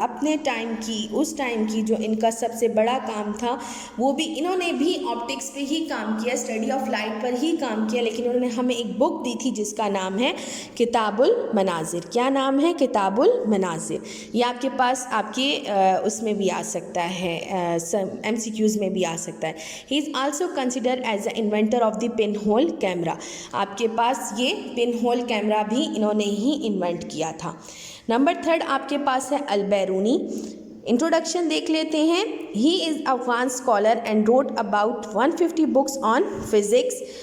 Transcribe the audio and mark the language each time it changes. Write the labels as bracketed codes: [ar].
[ur] اپنے اس ٹائم کی جو ان کا سب سے بڑا کام تھا وہ بھی انہوں نے بھی آپٹکس پہ ہی کام کیا, [en] study of light [ur] پر ہی کام کیا, لیکن انہوں نے ہمیں ایک بک دی تھی جس کا نام ہے کتاب المناظر. کیا نام ہے؟ کتاب المناظر. یہ آپ کے پاس آپ کے اس میں بھی آ سکتا ہے, ایم سی کیوز میں بھی آ سکتا ہے. [en] He is also consider as the inventor of the pinhole camera. [ur] آپ کے پاس یہ پن ہول کیمرا بھی انہوں نے ہی انوینٹ کیا تھا. نمبر 3 آپ کے پاس ہے البیرونی. انٹروڈکشن دیکھ لیتے ہیں. [en] He is Afghan scholar and wrote about 150 books on physics.